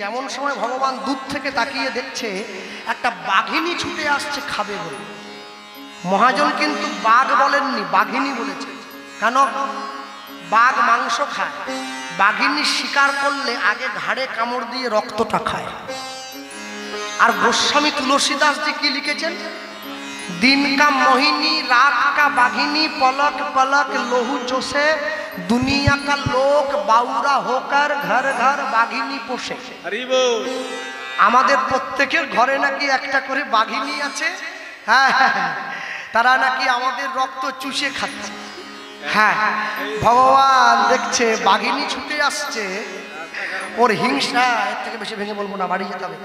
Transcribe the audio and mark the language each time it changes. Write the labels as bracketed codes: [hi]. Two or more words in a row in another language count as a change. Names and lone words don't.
[bn] এমন সময় ভগবান দূর থেকে তাকিয়ে দেখছে একটা বাঘিনী ছুটে আসছে খাবে বলে। মহাজন কিন্তু বাঘ বলেননি, বাঘিনী বলেছে। কেন? বাঘ মাংস খায়, বাঘিনী শিকার করলে আগে ঘাড়ে কামড় দিয়ে রক্তটা খায়। আর গোস্বামী তুলসীদাসজি কি লিখেছেন? [hi] दिन का मोहिनी रात का बाघिनी पलक पलक लोहू चोसे दुनिया का लोक बाउरा होकर घर घर बाघिनी पोषे। [bn] আমাদের প্রত্যেকের ঘরে নাকি একটা করে বাঘিনী আছে। হ্যাঁ তারা নাকি আমাদের রক্ত চুষে খাচ্ছে। হ্যাঁ ভগবান দেখছে বাঘিনী ছুটে আসছে, ওর হিংসা, এর থেকে বেশি ভেঙে বলবো না, বাড়ি যেতে হবে।